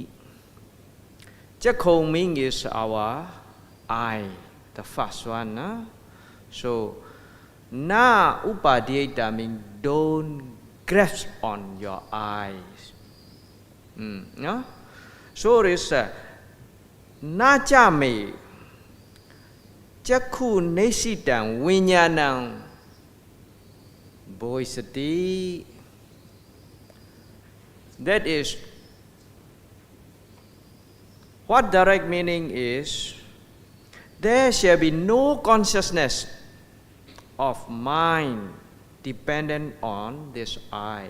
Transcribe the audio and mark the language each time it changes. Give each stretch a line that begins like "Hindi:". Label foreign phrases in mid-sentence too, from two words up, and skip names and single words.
English: Chakong meaning is our eye, the first one. So,
Pali: na upadhyayita
English: means don't grasp on your eyes. So it is
Pali: na chame chakhu nesitang vinyanang boisati.
English: That is, what direct meaning is, there shall be no consciousness of mind dependent on this eye.